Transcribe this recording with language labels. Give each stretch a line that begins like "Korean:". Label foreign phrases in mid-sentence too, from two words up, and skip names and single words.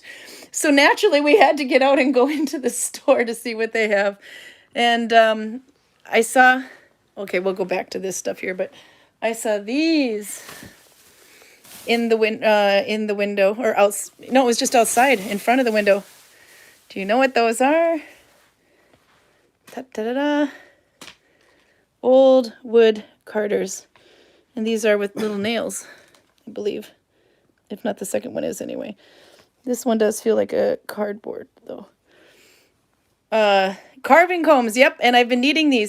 English: So naturally, we had to get out and go into the store to see what they have. And I saw, okay, we'll go back to this stuff here, but I saw these in the window, or no, it was just outside in front of the window. Do you know what those are? Ta-da-da-da. Old wood carders. And these are with little nails, I believe. If not, the second one is anyway. This one does feel like a cardboard, though. Carving combs, yep, and I've been needing these.